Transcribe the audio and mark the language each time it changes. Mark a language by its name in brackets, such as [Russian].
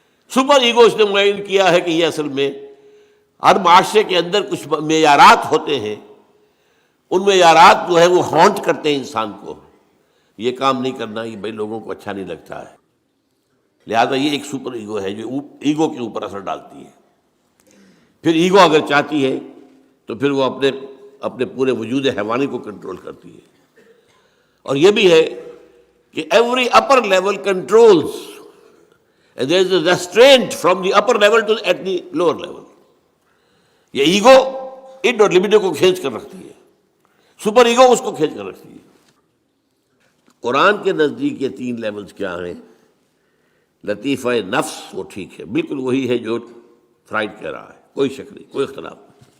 [Urdu] Super ego اس نے معین کیا ہے کہ یہ اصل میں ہر معاشرے کے اندر کچھ معیارات ہوتے ہیں، ان معیارات جو ہے وہ ہانٹ کرتے ہیں انسان کو. یہ کام نہیں کرنا، یہ بھائی لوگوں کو اچھا نہیں لگتا ہے، لہذا یہ ایک سپر ایگو ہے جو ایگو کے اوپر اثر ڈالتی ہے. پھر ایگو اگر چاہتی ہے تو پھر وہ اپنے پورے وجود حیوانی کو کنٹرول کرتی ہے. اور یہ بھی ہے کہ [English] Every upper level controls and there is a restraint from the upper level to at the lower level. [Urdu] یہ ایگو اڈ اور لبیڈو کو کھینچ کر رکھتی ہے، سپر ایگو اس کو کھینچ کر رکھتی ہے. قرآن کے نزدیک یہ 3 لیولز کیا ہیں؟ لطیفہ نفس وہ ٹھیک ہے، بالکل وہی ہے جو فرائیڈ کہہ رہا ہے، کوئی شک نہیں، کوئی اختلاف نہیں.